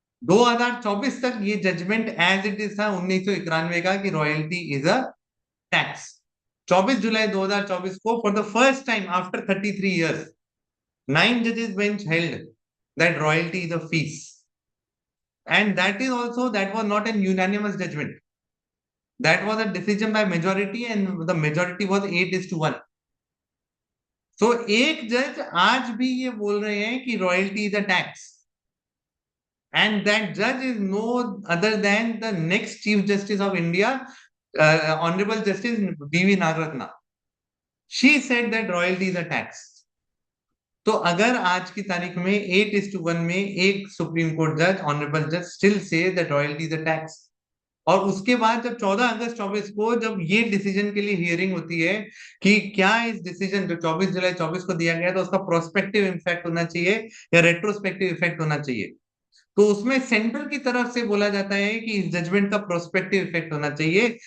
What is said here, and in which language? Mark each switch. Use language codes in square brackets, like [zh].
[hi] 2024 तक ये judgement as it is था 1991 का कि [en] Royalty is a tax. 24 जुलाई 2024 को for the first time after 33 years 9 जजेस bench held that royalty is a fees, and that was not an unanimous judgment. That was a decision by majority and the majority was 8:1. [hi] तो एक जज आज भी ये बोल रहे हैं कि [en] Royalty is a tax, and that जज is no other than the next chief justice of India, honourable justice बीवी Nagarathna. She said that royalty is a tax. [hi] तो अगर आज की तारीख में 8:1 में एक सुप्रीम कोर्ट जज, ऑनरेबल जज, [en] still say that royalty is a tax, [hi] और उसके बाद जब 14 अगस्त 24 को जब ये डिसीजन के लिए हियरिंग होती है कि क्या इस डिसीजन जो 24 जुलाई 24 को दिया गया, तो उसका प्रोस्पेक्टिव इफेक्ट होना चाहिए या रेट्रोस्पेक्टिव इफेक्ट होना चाहिए, तो उसमें सेंट्रल की तरफ से बोला जाता है कि इस जजमेंट का प्रोस्पेक्टिव इफेक्ट होना चाहिए.